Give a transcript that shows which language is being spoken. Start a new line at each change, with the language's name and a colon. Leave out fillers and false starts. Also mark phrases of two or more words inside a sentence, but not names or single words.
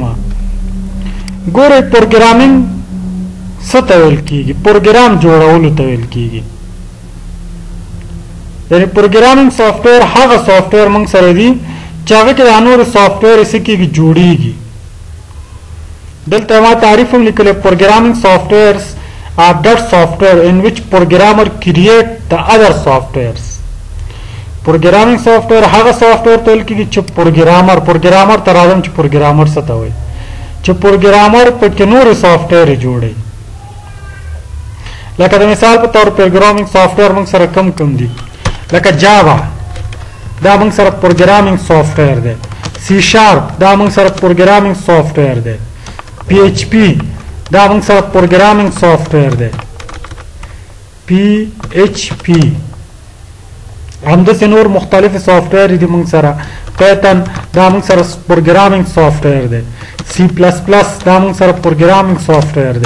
Pashto: ګوره پروګرامینګ څه ته ویل کیږي؟ پروګرام جوړولو ته ویل کیږي. یعنی
English: programming software
Pashto: هغه سافټویر موږ سره دی چې هغه کې د نورو سافټویر څخه کېږي جوړیږي. دلته ما تعریف هم لیکلی،
English: programming softwares are that software in which programmer create the other softwares. programming software
Pashto: هغه سافټویر ته ویل کېږي چې پروګرامر ته راځم چې پروګرامر څه ته وایي، چې پروګرامر پکې نورې سافټویر جوړوي. لکه د مثال په طور
English: programming software
Pashto: موږ سره کم دي، لکه جاوا دا موږ سره
English: programming software
Pashto: دی، سی شارپ دا موږ سره
English: programming software
Pashto: دی، پی ایچ پی دا موږ سره
English: programming software
Pashto: دی، پی ایچ پی همداسې نور مختلف سافټویر دي موږ سره، پیتن دا موږ سره
English: programming software
Pashto: دی، سی پلس پلس دا موږ سره
English: programming software
Pashto: دی.